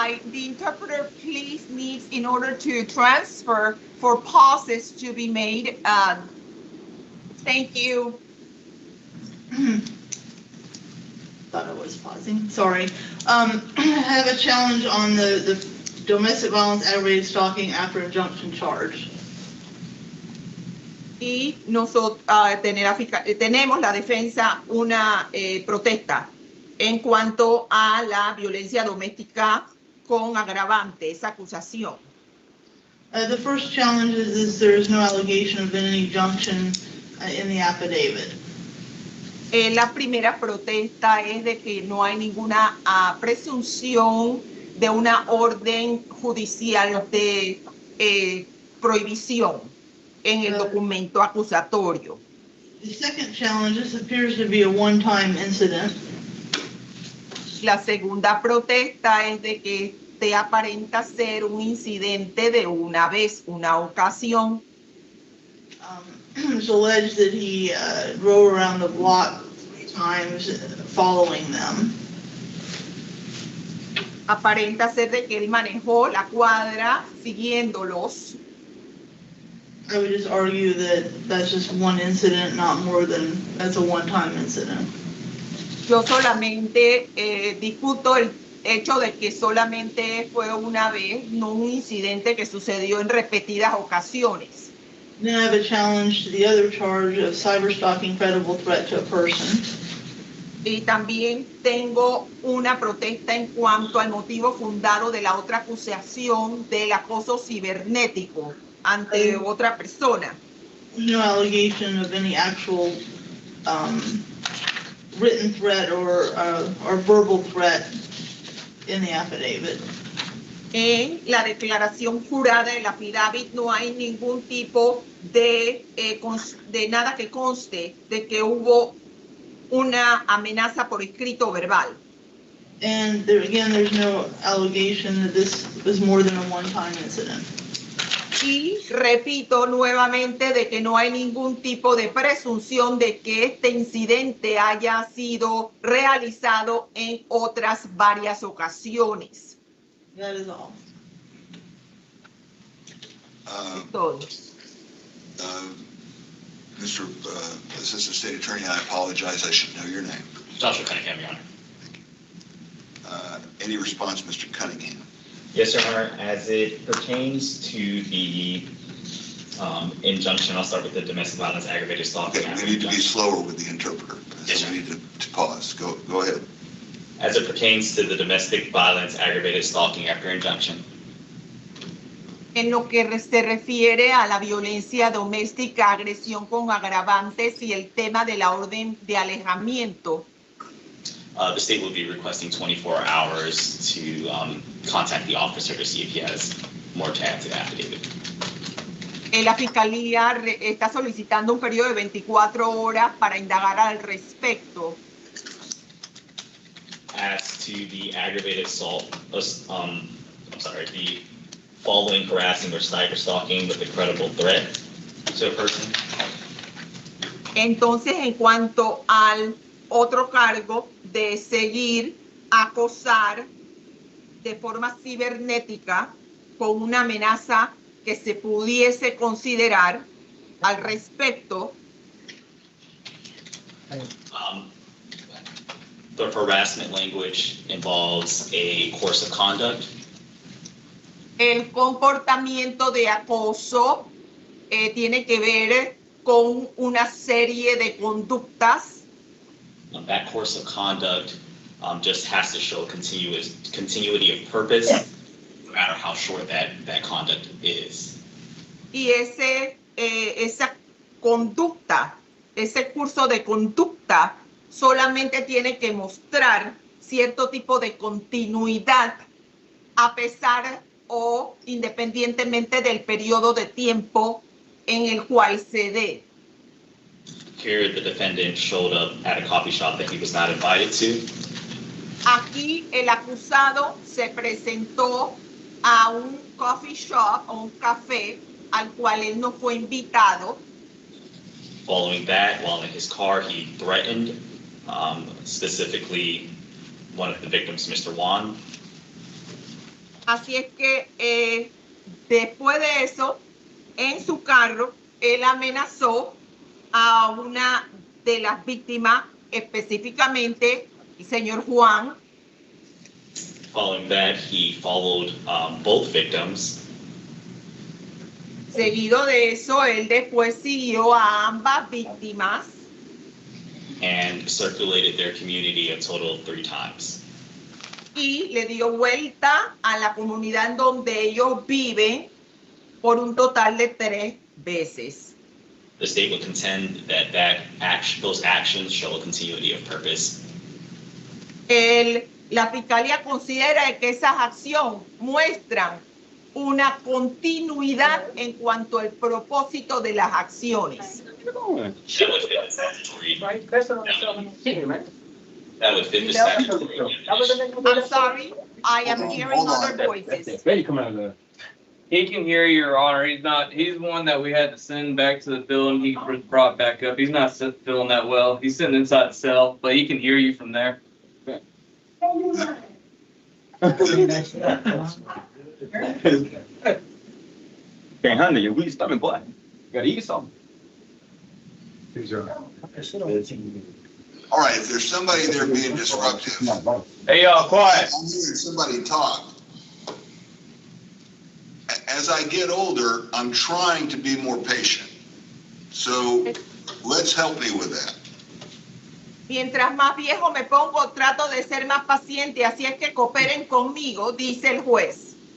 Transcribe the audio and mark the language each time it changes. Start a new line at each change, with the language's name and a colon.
English: The interpreter please needs, in order to transfer, for pauses to be made. Thank you. Thought I was pausing, sorry. I have a challenge on the domestic violence aggravated stalking after injunction charge.
Spanish: Y nosotros tenemos la defensa una protesta en cuanto a la violencia doméstica con agravante, esa acusación.
English: The first challenge is there is no allegation of any injunction in the affidavit.
Spanish: La primera protesta es de que no hay ninguna presunción de una orden judicial de prohibición en el documento acusatorio.
English: The second challenge, this appears to be a one-time incident.
Spanish: La segunda protesta es de que te aparenta ser un incidente de una vez, una ocasión.
English: It's alleged that he drove around the block 3 times following them.
Spanish: Aparenta ser de que él manejó la cuadra siguiéndolos.
English: I would just argue that that's just one incident, not more than, that's a one-time incident.
Spanish: Yo solamente discuto el hecho de que solamente fue una vez, no un incidente que sucedió en repetidas ocasiones.
English: Then I have a challenge to the other charge of cyberstalking, credible threat to a person.
Spanish: Y también tengo una protesta en cuanto al motivo fundado de la otra acusación del acoso cibernético ante otra persona.
English: No allegation of any actual written threat or verbal threat in the affidavit.
Spanish: En la declaración jurada del affidavit no hay ningún tipo de nada que conste de que hubo una amenaza por escrito o verbal.
English: And there, again, there's no allegation that this was more than a one-time incident.
Spanish: Y repito nuevamente de que no hay ningún tipo de presunción de que este incidente haya sido realizado en otras varias ocasiones.
English: That is all.
Spanish: Es todo.
English: Mr. Assistant State Attorney, I apologize, I should know your name. Joshua Cunningham, Your Honor. Any response, Mr. Cunningham? Yes, Your Honor. As it pertains to the injunction, I'll start with the domestic violence aggravated stalking. Okay, we need to be slower with the interpreter. Yes, So sir. we need to pause. Go ahead. As it pertains to the domestic violence aggravated stalking after injunction,
Spanish: En lo que se refiere a la violencia doméstica, agresión con agravantes y el tema de la orden de alejamiento,
English: the state will be requesting 24 hours to contact the officer to see if he has more to add to the affidavit.
Spanish: la Fiscalía está solicitando un periodo de 24 horas para indagar al respecto.
English: As to the aggravated assault, the following, harassing, or cyber stalking with a credible threat to a person.
Spanish: Entonces, en cuanto al otro cargo de seguir, acosar de forma cibernética con una amenaza que se pudiese considerar al respecto,
English: The harassment language involves a course of conduct.
Spanish: el comportamiento de acoso tiene que ver con una serie de conductas.
English: That course of conduct just has to show continuity of purpose, no matter how short that conduct is.
Spanish: Y esa conducta, ese curso de conducta solamente tiene que mostrar cierto tipo de continuidad a pesar o independientemente del periodo de tiempo en el cual se dé.
English: Here, the defendant showed up at a coffee shop that he was not invited to.
Spanish: Aquí el acusado se presentó a un coffee shop o un café al cual él no fue invitado.
English: Following that, while in his car, he threatened specifically one of the victims, Mr. Wan.
Spanish: Así es que después de eso, en su carro, él amenazó a una de las víctimas, específicamente el señor Juan.
English: Following that, he followed both victims.
Spanish: Seguido de eso, él después siguió a ambas víctimas
English: And circulated their community a total of 3 times.
Spanish: y le dio vuelta a la comunidad en donde ellos viven por un total de 3 veces.
English: The state would contend that those actions show a continuity of purpose.
Spanish: La Fiscalía considera que esas acciones muestran una continuidad en cuanto al propósito de las acciones.
English: That would fit the statutory. That would fit the statutory. I'm sorry, I am hearing Hold on. other voices. He can hear you, Your Honor. He's the one that we had to send back to the building. He was brought back up. He's not feeling that well. He's sitting inside the cell, but he can hear you from there. Can't handle your weak stomach, boy. You gotta eat something. All right, if there's somebody there being disruptive, Hey, y'all, quiet. I'm hearing somebody talk. As I get older, I'm trying to be more patient. So let's help me with that.
Spanish: Mientras más viejo me pongo, trato de ser más paciente, así es que cooperen conmigo, dice el juez.